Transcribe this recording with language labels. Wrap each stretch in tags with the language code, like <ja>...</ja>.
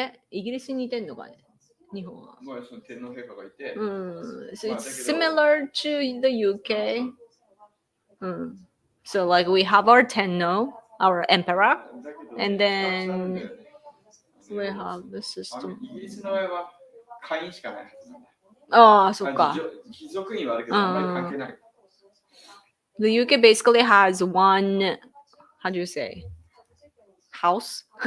<ja>イギリスに似てんのかね日本は。まあ、その天皇陛下がいて、</ja> <en>So it's similar to the UK. So like we have our Tenno, our emperor,</en> <ja>だけど二つあるんだ</ja> <en>then</en> <ja>よね</ja> <en>we have the system.</en> <ja>イギリスの場合は会員しかないはずなんだ。そっか。貴族院はあるけど、あんまり関係ない。</ja> <en>The UK basically has one, how do you say, house?</en>